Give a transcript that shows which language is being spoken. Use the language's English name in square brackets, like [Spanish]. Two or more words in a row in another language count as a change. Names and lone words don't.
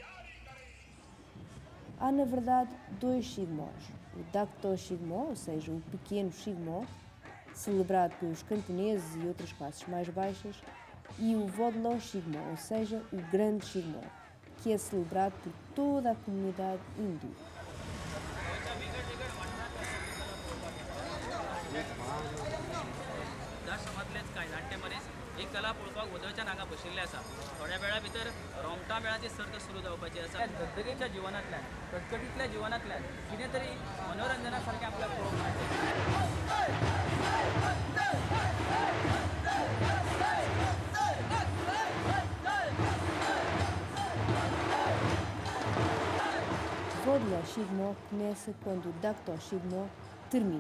[Portuguese] Há, na verdade, dois Shigmos. O Contacto Shigmo, ou seja, o pequeno Shigmo, celebrado pelos camponeses e outras classes mais baixas, e o Vodlo Shigmo, ou seja, o grande Shigmo, que é celebrado por toda a comunidade hindu. [Konkani] एक कला पळोवपाक वदळच्यान हांगा बशिल्ले आसा. थोड्या वेळा भितर रोमटा मेळाची सर्त सुरू जावपाची आसा. धगधगेच्या जिवनांतल्यान कटकटींतल्या जिवनांतल्यान कितें तरी मनोरंजना सारकें आपल्याक पळोवंक [Portuguese] O Vodlo Shigmo começa quando o Contacto Shigmo termina.